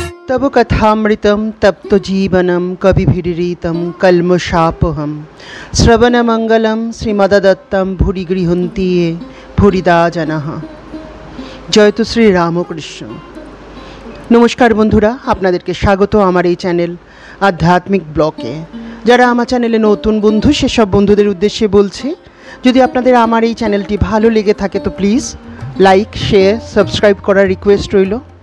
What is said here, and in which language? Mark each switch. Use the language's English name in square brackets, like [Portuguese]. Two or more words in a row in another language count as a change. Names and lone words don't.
[Sanskrit] तब कथामृतं तप्त जीवनं कविभिरीतं कल्मषापहं श्रवणमंगलं श्रीमदत्तं भूरि गृह्णन्ति ये भूरिदा जनाः। [Bangla] জয় তো শ্রী রামকৃষ্ণ। নমস্কার বন্ধুরা, আপনাদেরকে স্বাগত আমার এই চ্যানেল আধ্যাত্মিক ব্লগে। যারা আমার চ্যানেলে নতুন বন্ধু সেসব বন্ধুদের উদ্দেশ্যে বলছি, যদি আপনাদের আমার এই চ্যানেলটি ভালো লেগে থাকে তো প্লিজ লাইক, শেয়ার, সাবস্ক্রাইব করার রিকোয়েস্ট রইল।